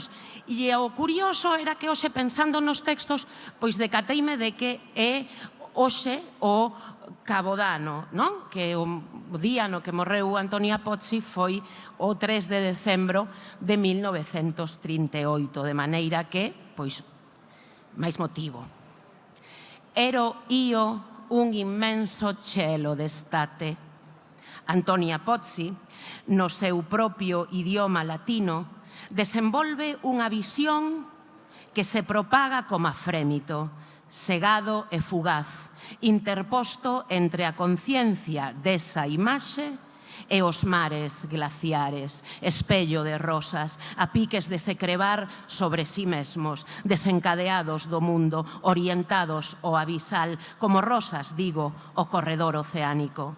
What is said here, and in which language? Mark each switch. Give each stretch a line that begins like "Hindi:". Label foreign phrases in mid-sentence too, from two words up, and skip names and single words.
Galician: E o curioso era que hoxe, pensando nos textos, pois decateime de que é hoxe o Cabodano, non? Que o día no que morreu Antonia Pozzi foi o 3 de decembro de 1938, de maneira que, pois, máis motivo.
Italian: Ero io un immenso cielo d'estate.
Galician: Antonia Pozzi, no seu propio idioma latino, desenvolve unha visión que se propaga como frémito, segado e fugaz, interposto entre a conciencia desa imaxe e os mares glaciares, espello de rosas, a piques de se crevar sobre sí mesmos, desencadeados do mundo, orientados ao abisal, como rosas, digo, o corredor oceánico.